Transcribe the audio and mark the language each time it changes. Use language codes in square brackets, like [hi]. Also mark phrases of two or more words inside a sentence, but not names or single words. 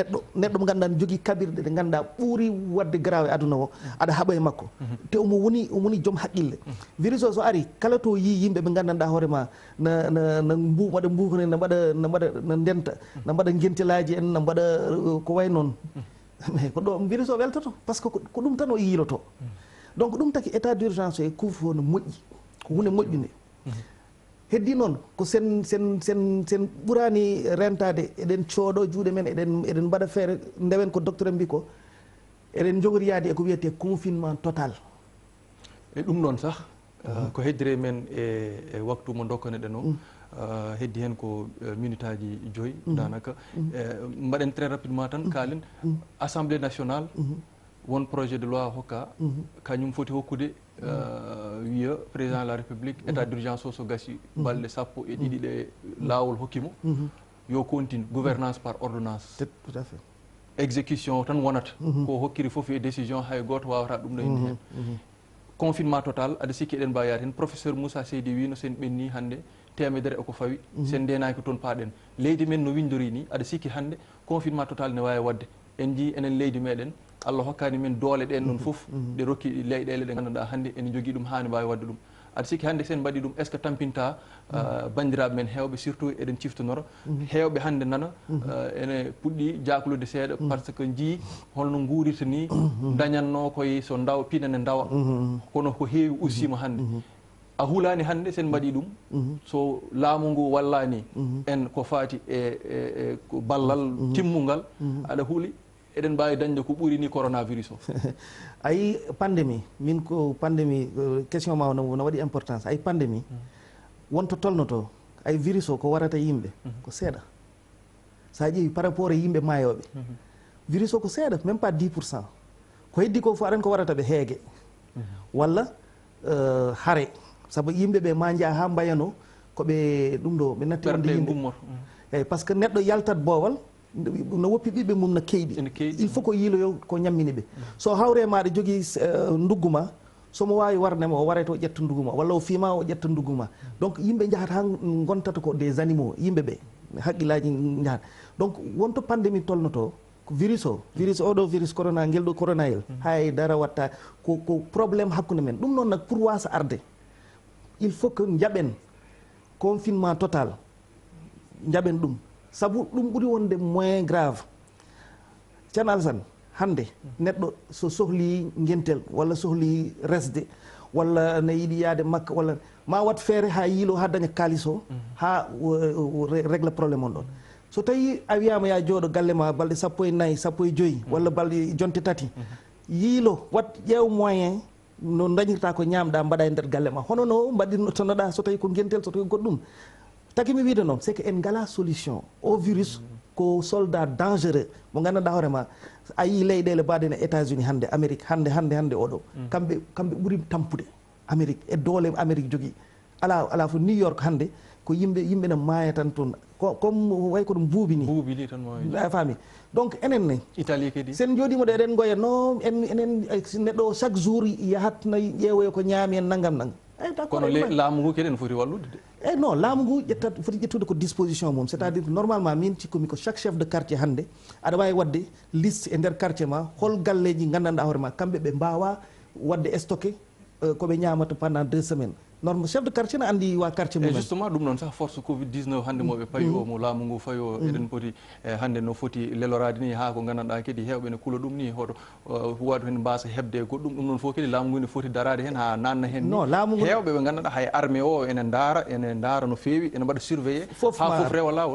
[ff] neɗɗo mo ganduɗa ne jogui kabirɗe ɗe ganduɗa ɓuuri wadde grave e aduna o aɗa haɓa e makko te omo woni joom haqqille virus o so ari kala to yi yimɓe ɓe gandanɗa hoorema na mbaɗa mbukane na ndenta na mbaɗa guentelaji en na mbaɗa ko way noon mais ko ɗo virus o weltoto [fr] par ce que [ff] ko ɗum tan o yiiloto donc ɗum taki [fr] état d'urgence [ff] e couvre-feu no moƴƴi ko hunde moƴƴude heddi noon ko sen ɓurani rentade eɗen cooɗo juuɗe men eɗen mbaɗa feere ndewen ko docteur en mbi ko eɗen jogoriyade eko wiyete [fr] confinement total [ff] e ɗum noon sah ko heddire men e waktu mo dokkaneɗen o heddi hen ko minute aji 5 danaka mbaɗen [fr] très rapidement [ff] tan kaalen [fr] assemblée nationale [ff] won [fr] projet de loi [ff] hokka kañum foti hokkude wiya [fr] président de la république état d'urgence [ff] o so gasi balɗe 12 ɗe laawol hokkimo yo [fr] continue gouvernance par ordonnance tout à fait [ff] exécution tan wonata ko hokkiri fof e décision hay goto wawata ɗum ɗo indi hen [fr] confinement total [ff] aɗa sikki eɗen mbawi yaade hen professeur Moussa Seydi wino sen ɓenni hannde temedere eko fawi sen ndenaki toon paaɗen leydi men no windori ni aɗa sikki hannde [fr] confinement total [ff] ne wawi wadde en jii enen leydi meɗen Allah hokkani men doole ɗen ɗon fof ɗe rokki leyɗele ɗe ganduɗa hannde ene jogui ɗum hani mbawi wadde ɗum aɗa sikki hannde sen mbaɗi ɗum [fr] est ce que [ff] tampinta bandiraɓe men hewɓe surtout eɗen ciftonora hewɓe hannde nana ene puɗɗi jaklude seeɗa [fr] par ce que [ff] jii holno guurirta ni dañanno koye so dawa pinane dawa kono ko heewi ussima hannde a hulani hannde sen mbaɗi ɗum so laamu ngu wallani en ko fati e ko ballal timmungal aɗa huuli eɗen mbawi dañde ko ɓuuri ni coronavirus o ayi pandémie min ko pandémie question ma no waɗi importance ay pandémie wonto tolnoto ay virus o ko warata yimɓe ko seeɗa sa ƴeewi [fr] par rapport [ff] e yimɓe maayoɓe virus o ko seeɗa [fr] même pas [ff] 10% ko heddi ko fo aɗan ko warata ɓe heege walla haare saabu yimɓe ɓe ma jaa ha mbayano koɓe ɗum ɗo ɓe natti wonde yimɓe eyyi [fr] par ce que [ff] neɗɗo yaltat boowal no woppi ɓiɓɓe mum no keyɗi [fr] il faut [ff] ko yiiloyo ko ñammini ɓe so hawre ma ɗe jogui ndugguma somo wawi warnema o warete o ƴetta ndugguma walla o fiima o ƴetta ndugguma donc yimɓe jahat ha gontata ko [fr] des animaux [ff] yimɓe ɓe haqqillaji jahat donc wonto pandémie tolnoto ko virus oɗo virus corona guel ɗo coronayel hay dara watta ko probléme hakkude men ɗum noon nag pour wasa arde [fr] il faut que [ff] jaɓen [fr] confinement total [ff] jaɓen ɗum saabu ɗum ɓuuri wonde [fr] moins grave [ff] ceerno Alassane hande neɗɗo so sohli guentel walla sohli resde walla ne yiiɗi yaade makka walla ma wat feere ha yiilo ha daña kalis o ha régla probléme on ɗon so tawi a wiyama ya jooɗo galle ma balɗe 14 15 walla balɗe jonte 3 yiilo wat ƴeew moyen no dañirta ko ñamɗa mbaɗa e nder galle ma hono no mbaɗirno tonoɗa so tawi ko guentel so tawi goɗɗum taki mi wiide noon [fr] c'est que [ff] en ngala [fr] solution au virus [ff] ko [fr] soldat dangereux [ff] mo gandanɗa hoorema a yi leyɗele mbaɗen e États-Unis hande Amérique hande oɗo kamɓe ɓuuri tampude Amérique e doole Amérique jogui ala fo New York hande ko yimɓe ne maaya tan toon comme way ko ɗum buubi ni buubi tan a faami donc enen ne Italie kadi sen jooɗima ɗo eɗen goya no enen neɗɗo [fr] chaque jour [ff] yahat no ƴeewoya ko ñaami en naggam nangam kono laamu ngu kadi ene foti wallude de non laamu ngu ƴettat foti ƴettude ko disposition mum [fr] c' est à dire normalement [ff] min cikkomi ko chaque [fr] chef de quartier [ff] hannde aɗa wawi wadde liste e nder quartier ma hol galleji gandanɗa hoore ma kamɓe ɓe mbawa wadde stocké koɓe ñamata [fr] pendant 2 semaines normal chef de quartier [ff] ne andi wa quartier mumen justement ɗum noon sah force covid 19 hannde moɓe payi o mo laamu ngu fayi o eɗen poti hannde no foti lelorade ni ha ko gandanɗa kadi hewɓe ne kuula ɗum ni hoto huwade hen mbasa hebde goɗɗum ɗum noon fof kadi laamu ngu ne foti darade hen ha nanna hen non laamu ngu hewɓe ɓe gandanɗa hay armé o ene daara no fewi ene mbaɗa surveillé ha foof rewa lawol